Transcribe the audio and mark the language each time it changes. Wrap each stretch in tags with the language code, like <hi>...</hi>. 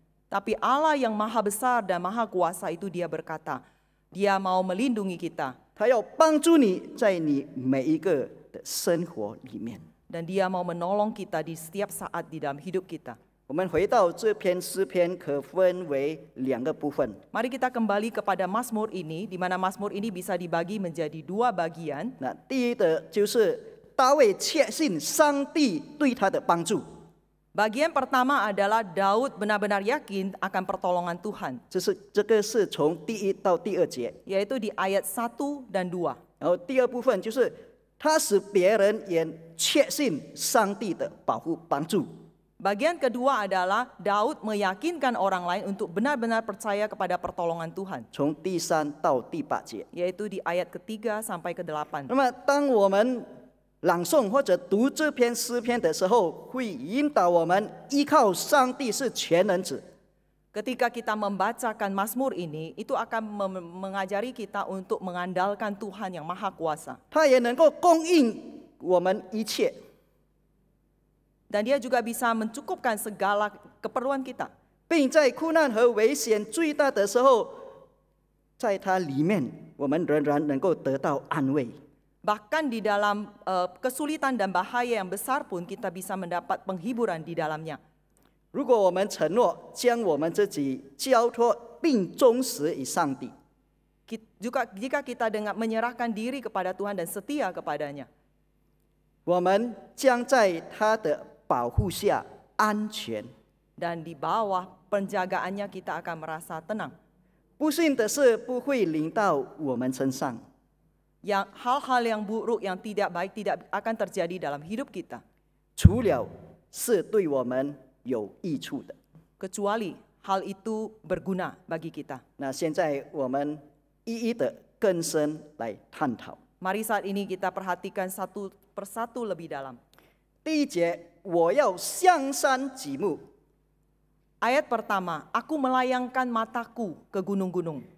<id>Tapi Allah yang maha besar dan maha kuasa itu dia berkata, dia mau melindungi kita.</id> <zh>他要帮助你在你每一个的生活里面。</zh> <id>Dan dia mau menolong kita di setiap saat di dalam hidup kita.</id> <zh>我们回到这篇诗篇，可分为两个部分。</zh> <id>Mari kita kembali kepada Mazmur ini, di mana Mazmur ini bisa dibagi menjadi dua bagian.</id> <zh>那第一的就是大卫确信上帝对他的帮助，</zh> <id>Bagian pertama adalah Daud benar-benar yakin akan pertolongan Tuhan,</id> <zh>这个是从第一到第二节。</zh> <id>yaitu di ayat 1 dan 2.</id> <zh>然后第二部分就是他使别人也确信上帝的保护帮助。</zh> <id>Bagian kedua adalah Daud meyakinkan orang lain untuk benar-benar percaya kepada pertolongan Tuhan,</id> <zh>从第三到第八节。</zh> <id>yaitu di ayat ketiga sampai ke-8.</id> <zh>那么，当我们朗诵或者读这篇诗篇的时候，会引导我们依靠上帝是全能者，</zh> <id>Ketika kita membacakan Mazmur ini, itu akan mengajari kita untuk mengandalkan Tuhan yang maha kuasa.</id> <zh>他也能够供应我们一切。</zh> <id>Dan dia juga bisa mencukupkan segala keperluan kita.</id> <zh>并在苦难和危险最大的时候，在它里面，我们仍然能够得到安慰。</zh> <id>Bahkan di dalam kesulitan dan bahaya yang besar pun kita bisa mendapat penghiburan di dalamnya.</id> <zh>如果我们承诺将我们自己交托并忠实于上帝，</zh> <id>Jika kita dengan menyerahkan diri kepada Tuhan dan setia kepadanya,</id> <zh>我们将在他的保护下安全。</zh> <id>dan di bawah penjagaannya kita akan merasa tenang.</id> <zh>不幸的事不会临到我们身上，</zh> <id>Yang hal-hal yang buruk, yang tidak baik tidak akan terjadi dalam hidup kita,</id> <zh>除了是对我们有益处的。</zh> <id>kecuali hal itu berguna bagi kita.</id> <zh>那现在我们一一的更深来探讨。</zh> <id>Mari saat ini kita perhatikan satu persatu lebih dalam.</id> <zh>第一节，我要向山举目，</zh> <id>Ayat pertama, aku melayangkan mataku ke gunung-gunung.</id>